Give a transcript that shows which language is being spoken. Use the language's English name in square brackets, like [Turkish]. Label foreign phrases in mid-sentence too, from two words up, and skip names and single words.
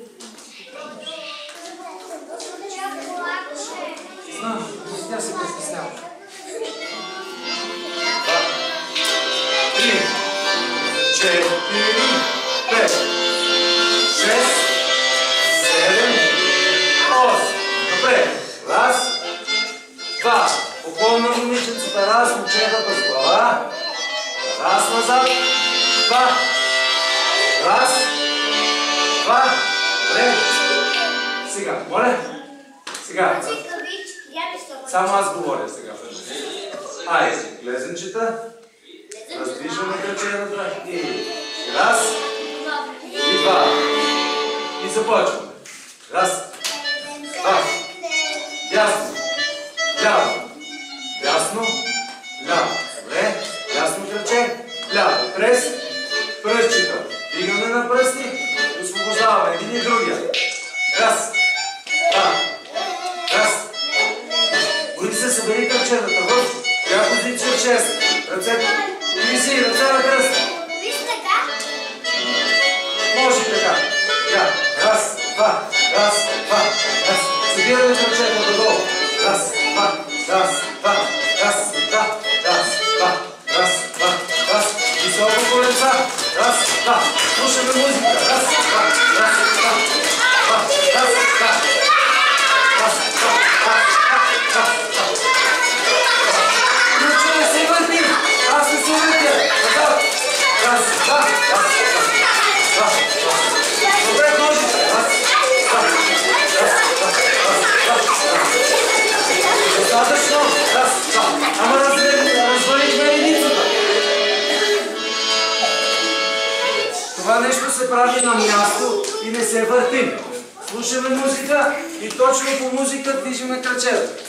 [Bulgarian] Знам, тя се притеснява. 3, 4, 5, 6, 7, 8. Добре. Раз, два. Поклон на момиченцата. Раз, момчетата с глава. Раз назад. Два. Раз. Два. Добре. Сега, моля. Сега. Само аз говоря сега. Айде, лезенчета. Раздвижваме кръчената. И раз. И два. И започваме. Раз. Два. Ясно. Ляво. Ясно. Ляво. Добре. Ясно кръче. Ляво. Прес. Пръстчета. Дигаме на пръсти. Освобождаваме един и другия. Раз. Два. Раз. Бои се, събери кръчетата в коя позиция 6. Ръцете. Виси, ръце на кръст. Може така. Така. Раз. Два. Раз. Два. Раз. Събираме кръчетата долу. Раз. Два. Раз. Два. Раз. Два. Раз. Два. Раз. Два. Раз. Високо коленца. Раз. Два. Слушаме музика. Раз. Два. Раз. Два. Два. Раз. Два. Раз. Два. Раз. Два. Ключове се върти. Аз се сувайте. Назад. Раз. Два. Раз. Два. Добре, ножите. Раз. Два. Достатъчно. Раз, два. Ама развалихме единицата. Това нещо се прави на място и не се въртим. Слушаме музика и точно по музика движиме крачета.